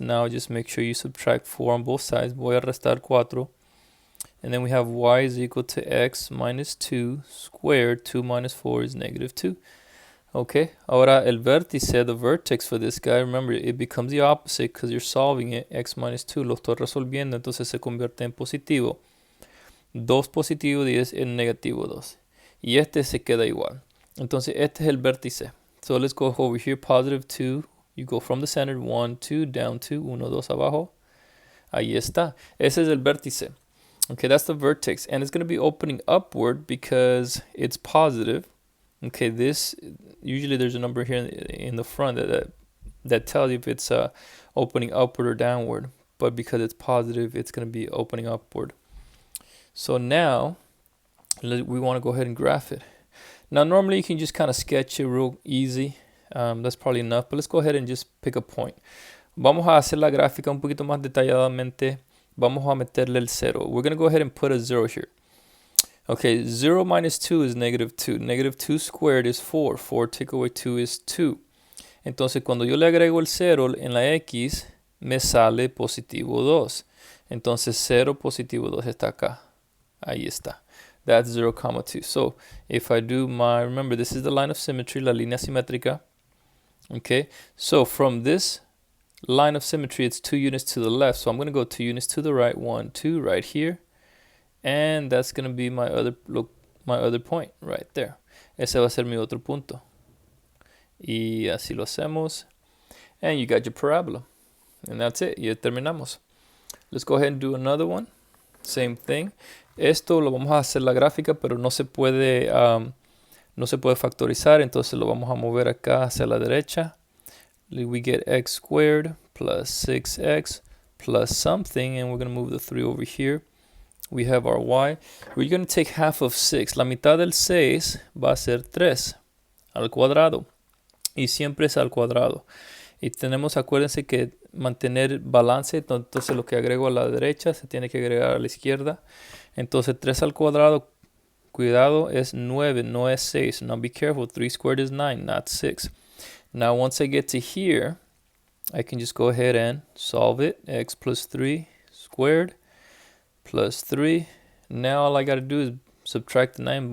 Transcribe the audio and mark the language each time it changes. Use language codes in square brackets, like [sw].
[en] Now just make sure you subtract 4 on both sides. [es] Voy a restar 4. [en] And then we have y is equal to x minus 2 squared. 2 minus 4 is -2. Okay, [es] ahora el vértice, [en] the vertex for this guy, remember it becomes the opposite because you're solving it. X minus 2 [es] lo estoy resolviendo, entonces se convierte en positivo. 2 positivo 10 en negativo 2. Y este se queda igual. Entonces este es el vértice. [en] So let's go over here, +2. You go from the center, 1, 2, down 2, 1, 2 abajo. [es] Ahí está. Ese es el vértice. [en] Okay, that's the vertex. And it's going to be opening upward because it's positive. Okay, this, usually there's a number here in the front that tells you if it's opening upward or downward. But because it's positive, it's going to be opening upward. So now, we want to go ahead and graph it. Now, normally you can just kind of sketch it real easy. That's probably enough, but let's go ahead and just pick a point. [es] Vamos a hacer la gráfica un poquito más detalladamente. Vamos a meterle el 0. [en] We're going to go ahead and put a 0 here. Okay, 0 minus 2 is -2. -2 squared is 4. 4 take away 2 is 2. [es] Entonces, cuando yo le agrego el 0 en la x, me sale positivo 2. Entonces, 0 positivo 2 está acá. Ahí está. [en] That's 0, 2. So if I do remember this is the line of symmetry, [es] la línea simétrica. [en] Okay, so from this line of symmetry, it's 2 units to the left. So I'm going to go 2 units to the right, 1, 2, right here. And that's going to be my other point right there. [es] Ese va a ser mi otro punto. Y así lo hacemos. [en] And you got your parabola. And that's it. [es] Ya terminamos. [en] Let's go ahead and do another one. Same thing. [es] Esto lo vamos a hacer la gráfica, pero no se puede factorizar, entonces lo vamos a mover acá hacia la derecha. [en] We get x squared plus 6x plus something, and we're going to move the 3 over here. We have our y. We're going to take half of 6. [es] La mitad del 6 va a ser 3. al cuadrado. Y siempre es al cuadrado. Y tenemos, acuérdense que mantener balance, entonces lo que agrego a la derecha se tiene que agregar a la izquierda. Entonces 3 al cuadrado, cuidado, es 9, no es 6. [en] Now be careful, 3 squared is 9, not 6. Now once I get to here, I can just go ahead and solve it. X plus 3 squared plus 3. Now all I got to do is subtract the 9.